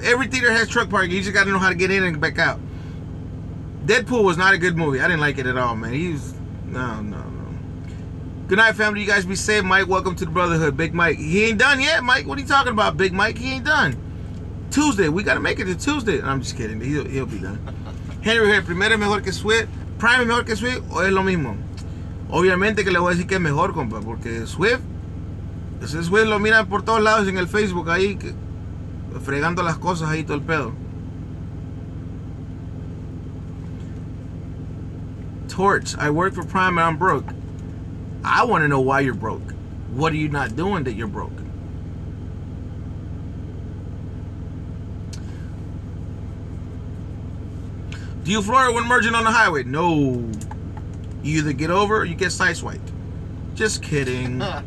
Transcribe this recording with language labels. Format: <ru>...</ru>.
<en>Every theater has truck parking. You just got to know how to get in and back out. Deadpool was not a good movie. I didn't like it at all, man. He was no. Good night, family. You guys be safe. Mike, welcome to the Brotherhood. Big Mike. He ain't done yet, Mike. What are you talking about, Big Mike? He ain't done. Tuesday. We got to make it to Tuesday. I'm just kidding. He'll be done. Henry here.</en> <es>Primero es mejor que Swift. Prime es mejor que Swift o es lo mismo. Obviamente que le voy a decir que es mejor, compa, porque Swift lo miran por todos lados en el Facebook ahí, fregando las cosas ahí todo el pedo.</es> <en>Torch, I work for Prime and I'm broke. I want to know why you're broke. What are you not doing that you're broke? Do you floor when merging on the highway? No. You either get over or you get sideswiped. Just kidding.</en>